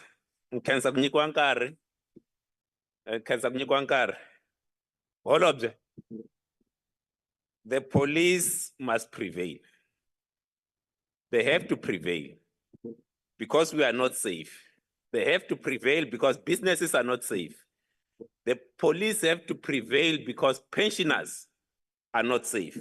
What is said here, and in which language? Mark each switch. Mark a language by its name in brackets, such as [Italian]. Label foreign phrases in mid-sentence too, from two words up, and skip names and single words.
[Tsonga] Nkhensa ku nyikiwa nkarhi. Khensa ku nyikiwa nkarhi. Holobye. [English] The police must prevail. They have to prevail because we are not safe. They have to prevail because businesses are not safe. The police have to prevail because pensioners are not safe.